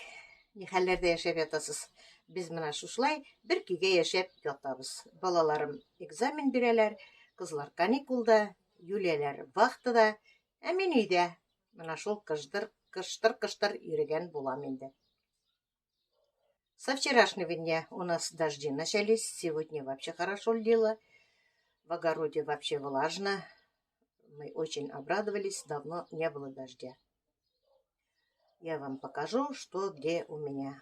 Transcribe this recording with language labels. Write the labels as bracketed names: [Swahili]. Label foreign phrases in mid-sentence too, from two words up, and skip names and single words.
[Tatar] Ни хәлләрдә яшәп ятасыз? Без менә шушылай бер көйгә яшәп ятабыз. Балаларым экзамен бирәләр, кызлар каникулда, Юлияләр вахтада, ә мин өйдә. Менә шул кыштыр-кыштыр йөргән булам инде. [Russian] Со вчерашнего дня у нас дожди начались, сегодня вообще хорошо лило. В огороде вообще влажно. Мы очень обрадовались, давно не было дождя. Я вам покажу, что где у меня.